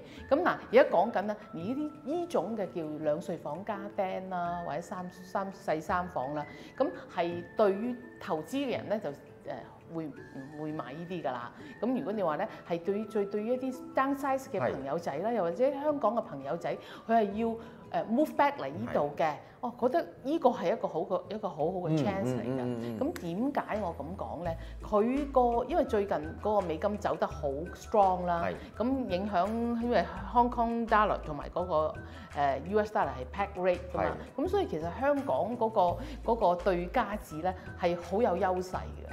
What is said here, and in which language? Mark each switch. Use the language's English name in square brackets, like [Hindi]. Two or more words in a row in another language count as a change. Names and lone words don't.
[Cantonese] 咁嗱而家講緊咧，而呢種嘅叫2睡房加廳啦，或者細三房啦，咁係對於投資嘅人咧就會唔會買呢啲㗎啦？咁如果你話咧係對於一啲 downsize 嘅朋友仔啦，又或者香港嘅朋友仔，佢係要 [English] move back [Cantonese] 嚟呢度嘅，覺得呢個係一個好好嘅 chance 嚟㗎。咁點解我咁講咧？因為最近嗰個美金走得好 strong 啦，咁影響因為 [English] Hong Kong dollar [Cantonese] 同埋嗰個 [English] US dollar [Cantonese] 係 [English] peg rate [Cantonese] 㗎嘛，咁所以其實香港嗰個對加紙咧係好有優勢嘅，